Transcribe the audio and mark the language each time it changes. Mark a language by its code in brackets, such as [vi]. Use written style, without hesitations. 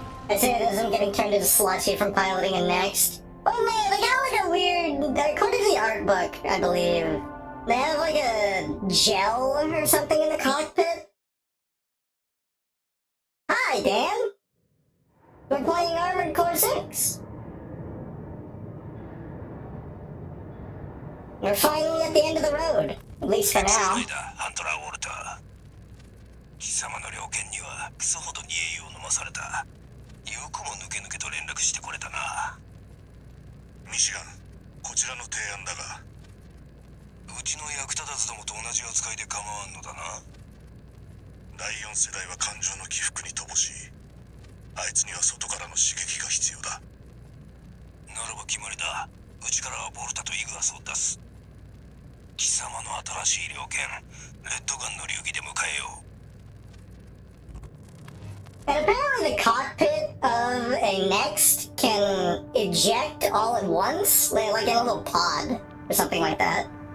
[en] I say this, I'm getting turned into slushy from piloting it next. Oh man, they got like a weird, according to the art book, I believe, they have like a gel or something in the cockpit. Hi, Dan. We're playing Armored Core 6. We're finally at the end of the road, at least for now. [ja] ハントラー・ウォルター。貴様の猟犬にはクソほどに栄養を飲まされた。よくも抜け抜けと連絡してこれたな。ミシガン、こちらの提案だが、うちの役立たずどもと同じ扱いで構わんのだな。第4世代は感情の起伏に乏しい。あいつには外からの刺激が必要だ。ならば決まりだ。うちからはボルタとイグアスを出す。貴様の新しい猟犬、レッドガンの流儀で迎えよう。 [en] And apparently the cockpit of a Next can eject all at once, like in a little pod or something like that.